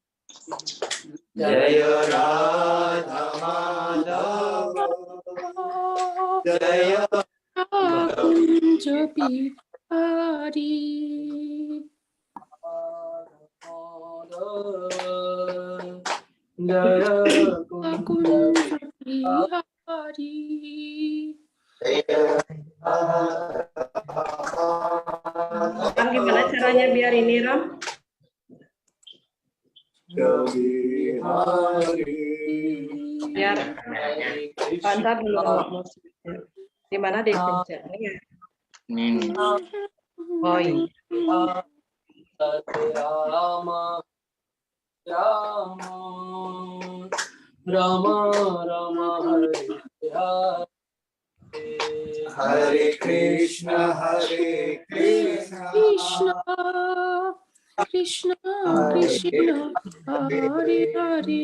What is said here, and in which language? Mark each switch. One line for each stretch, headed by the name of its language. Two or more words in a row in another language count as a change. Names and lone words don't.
Hindi: जय राधा माधव जय कुंज बिहारी जय कुंज बिहारी
Indonesian: Ram, gimana caranya biar ini, Ram? Biar Pantar belum. Di mana deh pencet? Ini ya. Oh ini.
Sanskrit: Rama Rama Rama Rama Hare Krishna Krishna Krishna Krishna Hare Hare